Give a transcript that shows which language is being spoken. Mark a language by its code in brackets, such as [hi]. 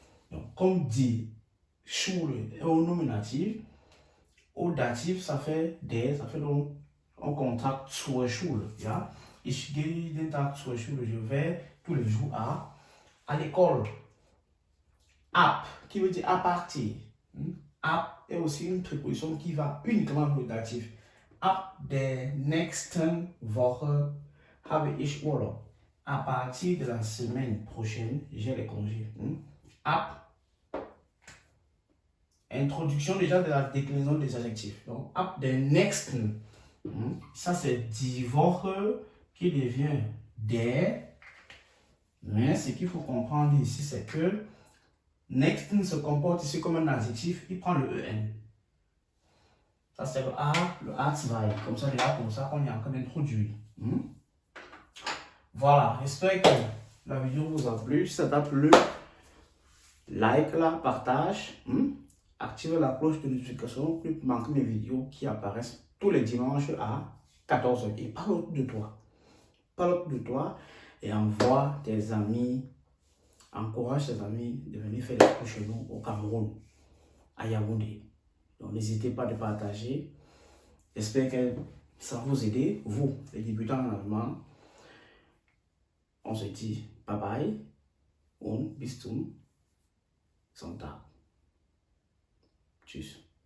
[fr] Donc, comme dit, Schule est au nominatif, au datif, ça fait der, ça fait donc, on contracte [de] zur Schule. Ja? Ich gehe den Tag zur Schule, [fr] je vais tous les jours à l'école. Ab, qui veut dire à partir. Ab est aussi une préposition qui va uniquement avec le datif. [de] Ab der nächsten Woche habe ich Urlaub. [fr] À partir de la semaine prochaine, j'ai les congés. Ab. Introduction déjà de la déclinaison des adjectifs. Donc, [de] ab der nächsten. [fr] Ça, c'est die Woche qui devient der. Mais ce qu'il faut comprendre ici, c'est que nächsten se comporte ici comme un adjectif. Il prend le en. Ça, c'est le A2. Comme ça, déjà, comme ça, qu'on est en train d'introduire. Voilà, j'espère que la vidéo vous a plu. Si ça t'a plu, like-la, partage, activez la cloche de notification pour ne pas manquer mes vidéos qui apparaissent tous les dimanches à 14 h. Et parle de toi. Parle de toi et envoie tes amis, encourage tes amis de venir faire les cours chez nous au Cameroun, à Yaoundé. Donc n'hésitez pas à partager. J'espère que ça va vous aider, vous, les débutants en allemand. On se dit bye bye [de] und bis zum Sonntag. Tschüss.